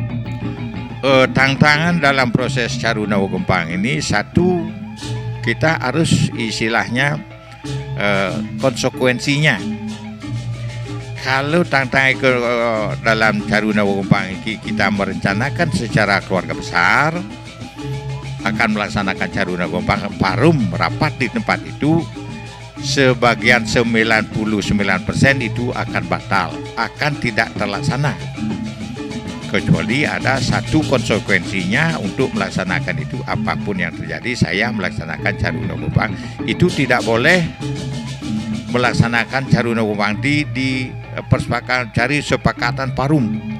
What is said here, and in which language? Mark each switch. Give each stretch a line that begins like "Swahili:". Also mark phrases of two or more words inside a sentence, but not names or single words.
Indonesian: Tantangan dalam proses caru nawa gempang ini, satu, kita harus istilahnya konsekuensinya. Kalau tantangan dalam caru nawa gempang ini, kita merencanakan secara keluarga besar akan melaksanakan caru nawa gempang, parum rapat di tempat itu, sebagian 99% itu akan batal, akan tidak terlaksana, kecuali ada satu konsekuensinya untuk melaksanakan itu. Apapun yang terjadi, saya melaksanakan caru nawa gempang itu tidak boleh melaksanakan caru nawa gempang di persepakatan, cari sepakatan parum.